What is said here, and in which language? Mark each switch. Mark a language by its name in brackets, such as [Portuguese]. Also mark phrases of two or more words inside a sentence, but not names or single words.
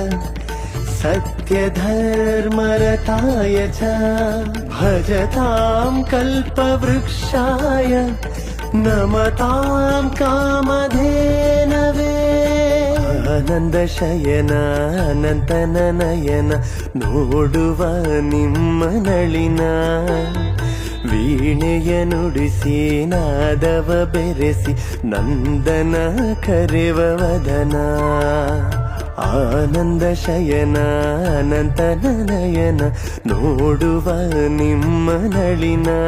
[Sanskrit] सत्यधर्मरताय च भजतां कल्पवृक्षाय नमतां कामधेनवे। [Kannada] ಆನಂದ ಶಯನ ಅನಂತನ ನಯನ ನೋಡುವ ನಿಮ್ಮ ನಳಿನ। ವೀಣೆಯ ನುಡಿಸಿ ನಾದವ ಬೆರೆಸಿ ನಂದನ ಕರೆವ ವದನ। ಆನಂದ ಶಯನ ಅನಂತನ ನಯನ ನೋಡುವ ನಿಮ್ಮ ನಳಿನ।